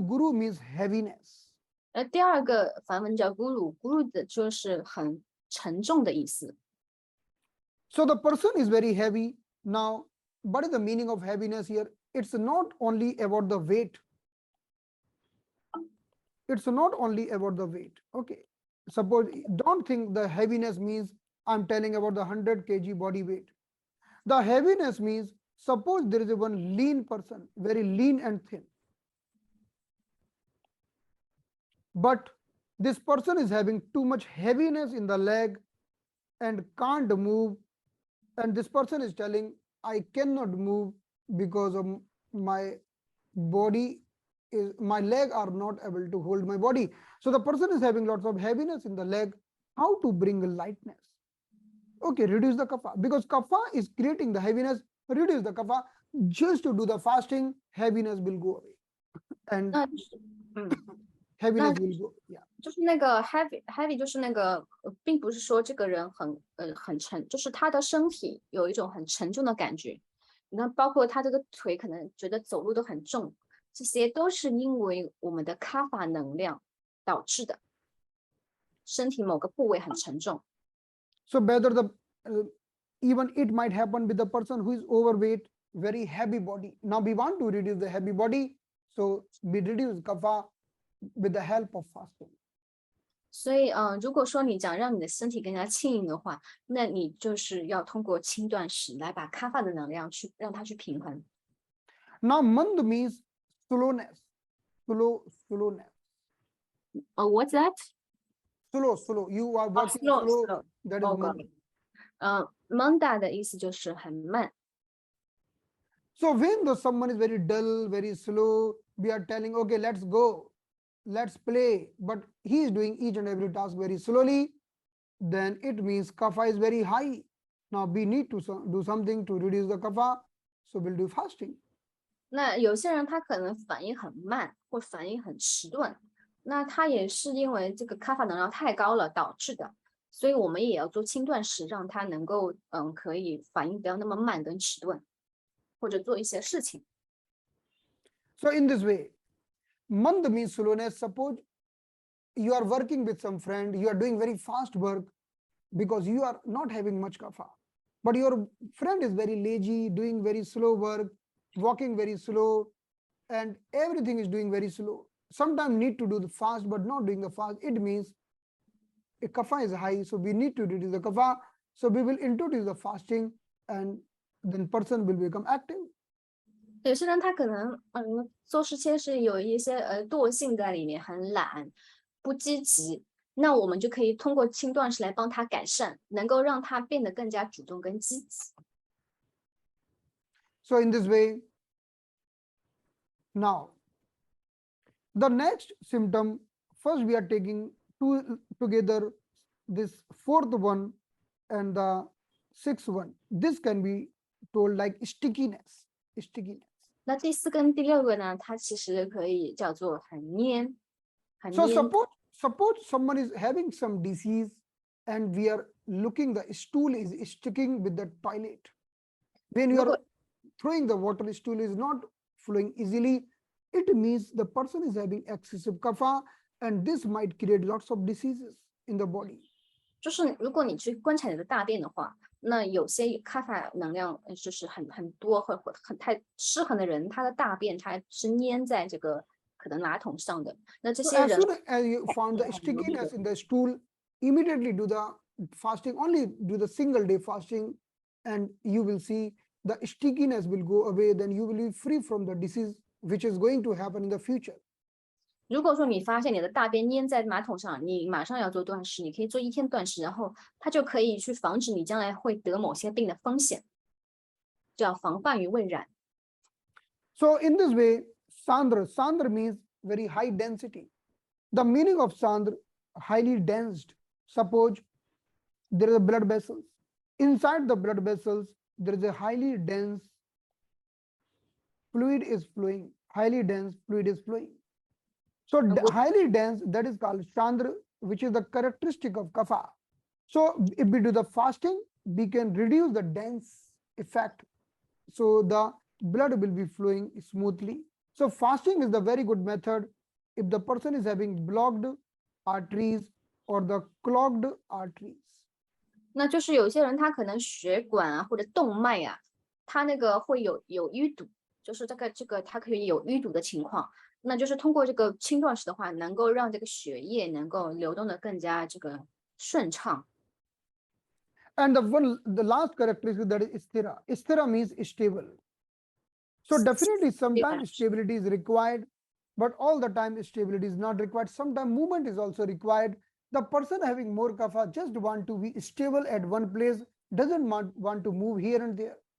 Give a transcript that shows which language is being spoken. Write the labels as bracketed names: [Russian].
[English] Guru means heaviness. [Chinese] 第二个梵文叫 guru 的就是很沉重的意思。 [English] So the person is very heavy. Now, what is the meaning of heaviness here? It's not only about the weight. It's not only about the weight. Okay. Suppose, don't think the heaviness means I'm telling about the 100 kg body weight. The heaviness means, suppose there is a one lean person, very lean and thin. But this person is having too much heaviness in the leg and can't move. And this person is telling, I cannot move because of my body is, my leg are not able to hold my body. So the person is having lots of heaviness in the leg. How to bring lightness? Okay, reduce the kapha, because kapha is creating the heaviness. Reduce the kapha. Just to do the fasting, heaviness will go away, and [Chinese] 那就是 [English] heaviness will go. Yeah. [Chinese] 就是那个 heavy 就是那个，并不是说这个人很沉，就是他的身体有一种很沉重的感觉。那包括他这个腿可能觉得走路都很重，这些都是因为我们的卡法能量导致的，身体某个部位很沉重。 [English] So whether the even it might happen with the person who is overweight, very heavy body. Now we want to reduce the heavy body, so we reduce kapha with the help of fasting. [Chinese] 所以，如果说你想让你的身体更加轻盈的话，那你就是要通过轻断食来把卡法的能量去让它去平衡。 [English] Now mand means slowness, slowness. What's that? Slow. You are working slow. That is mand. [Chinese] Manda 的意思就是很慢。 [English] So when someone is very dull, very slow, we are telling, okay, let's go, let's play, but he is doing each and every task very slowly, then it means kapha is very high. Now we need to do something to reduce the kapha, so we'll do fasting. [Chinese] 那有些人他可能反应很慢，或反应很迟钝，那他也是因为这个卡法能量太高了导致的，所以我们也要做轻断食，让他能够可以反应不要那么慢跟迟钝，或者做一些事情。 [English] So in this way, mand means slowness. Suppose you are working with some friend, you are doing very fast work because you are not having much kapha, but your friend is very lazy, doing very slow work, walking very slow, and everything is doing very slow. Sometimes need to do the fast, but not doing the fast. It means a kapha is high, so we need to reduce the kapha. So we will introduce the fasting, and then person will become active. [Chinese] 有些人他可能做事情是有一些惰性在里面，很懒，不积极。那我们就可以通过轻断食来帮他改善，能够让他变得更加主动跟积极。 [English] So in this way, now the next symptom, first we are taking together this fourth one and the sixth one. This can be told like stickiness. [Chinese] 那第四跟第六个呢，它其实可以叫做很黏，很 [English] So [Chinese] 黏。 [English] suppose someone is having some disease and we are looking, the stool is sticking with the toilet. When you are throwing the water, stool is not flowing easily. It means the person is having excessive kapha, and this might create lots of diseases in the body. [Chinese] 就是如果你去观察你的大便的话，那有些卡法能量就是很多或很太失衡的人，他的大便它是粘在这个可能马桶上的。那这 [English] So [Chinese] 些 [English] as [Chinese] 人 [English] soon as you found the stickiness in the stool, immediately do the fasting, only do the single day fasting, and you will see the stickiness will go away. Then you will be free from the disease which is going to happen in the future. [Chinese] 如果说你发现你的大便粘在马桶上，你马上要做断食，你可以做1天断食，然后它就可以去防止你将来会得某些病的风险，叫防范于未然。 [English] So in this way, Sandra means very high density. The meaning of Sandra, highly dense. Suppose there is a blood vessels. Inside the blood vessels, there is a highly dense fluid is flowing. Highly dense fluid is flowing. So highly dense, that is called Chandra, which is the characteristic of kapha. So if we do the fasting, we can reduce the dense effect. So the blood will be flowing smoothly. So fasting is the very good method if the person is having blocked arteries or the clogged arteries. [Chinese] 那就是有些人他可能血管啊或者动脉啊，他那个会有淤堵，就是这个它可以有淤堵的情况，那就是通过这个轻断食的话，能够让这个血液能够流动的更加这个顺畅。 [English] And the last characteristic, that is sthira. Sthira means stable. So definitely sometimes stability is required, but all the time stability is not required. Sometimes movement is also required. The person having more kapha just want to be stable at one place, doesn't want to move here and there.